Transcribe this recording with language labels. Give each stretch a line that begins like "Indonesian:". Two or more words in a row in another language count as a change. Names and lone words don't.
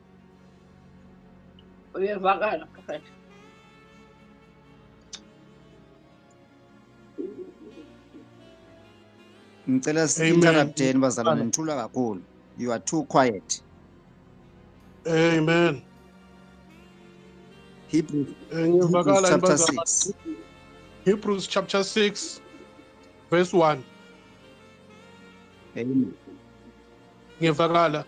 Swati: Uyevakala prophet. Ngicela si-interrupteni bazalwane, nithula kakhulu.
English: You are too quiet. Amen. Hebrews
Swati: Ngiyevakala
English: chapter
Swati: bazalwane.
English: 6. Hebrews chapter 6 verse 1. Amen.
Swati: Ngiyevakala.